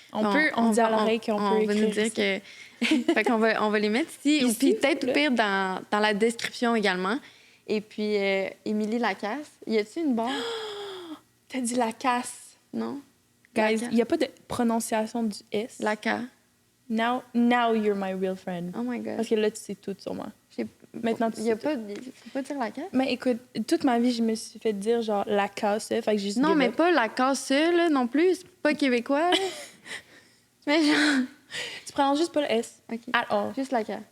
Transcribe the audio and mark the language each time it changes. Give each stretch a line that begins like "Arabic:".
French: On dit à l'oreille qu'on peut écrire. On va nous dire que... Fait qu'on va les mettre ici. Ou puis peut-être, au pire, dans la description également. Et puis, Émilie Lacasse. Y a-t-il une barre? T'as dit Lacasse. Non? Guys, il n'y a pas de prononciation du S. Laca.
English: Now you're my real friend. Oh my God.
French: Parce que là, tu sais tout sur moi. Maintenant, tu sais faut pas dire la casse? Mais écoute, toute ma vie, je me suis fait dire genre la casse. Fait que j'ai juste non, mais pas la casse, là, non plus. C'est pas québécois, là. Mais genre... Tu prends juste pas le S. OK.
English: At all.
French: Juste la casse.